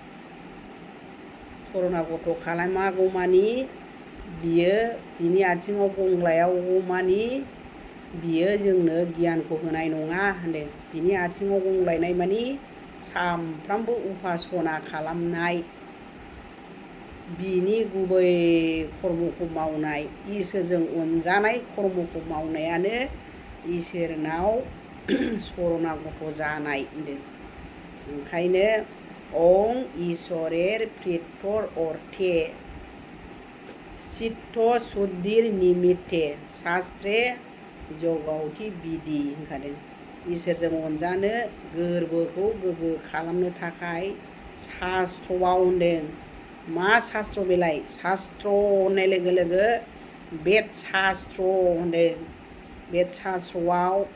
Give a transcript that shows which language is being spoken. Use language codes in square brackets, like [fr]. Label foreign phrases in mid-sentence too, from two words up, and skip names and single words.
[brx] शरणागत खालामागौमानि बियो बिनि आथिङाव गंग्लायागौमानि बियो जोंनो गियानखौ होनाय नङा होनदों बिनि आथिङाव गंग्लायनाय मानि सामफ्रामबो उपासना खालामनाय बिनि गुबै कर्मखौ मावनाय इसोरजों अनजानाय कर्मखौ मावनायानो इसोरनाव शरणागत जानाय होनदों ओंखायनो [bn] ওঁ ঈশ্বরের প্রীত্যর্থ অর্থে চিত্ত শুদ্ধির নিমিত্তে শাস্ত্রে [brx] जगौति बिधि होनखादों इसोरजों अनजानो गोरबोखौ गोग्गो खालामनो थाखाय शास्त्रआव होनदों मा शास्त्र बेलाय शास्त्र होननाय लोगो लोगो बेद शास्त्र होनदों बेद शास्त्रआव